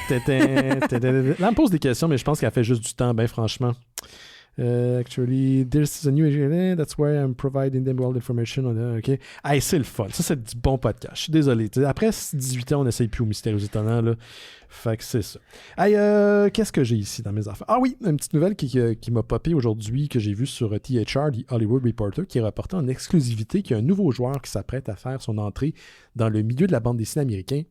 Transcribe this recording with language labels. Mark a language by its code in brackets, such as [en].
[fr] elle me pose des questions, mais je pense qu'elle fait juste du temps, ben franchement. [en] Actually, this is a new area. That's why I'm providing them all the information. [fr] OK. Hey, c'est le fun. Ça, c'est du bon podcast. Je suis désolé. Après 18 ans, on n'essaye plus aux Mystérieux Étonnants, là. Fait que c'est ça. Hey, qu'est-ce que j'ai ici dans mes affaires? Ah oui, une petite nouvelle qui m'a popé aujourd'hui, que j'ai vue sur THR, The Hollywood Reporter, qui est rapporté en exclusivité qu'il y a un nouveau joueur qui s'apprête à faire son entrée dans le milieu de la bande dessinée américaine.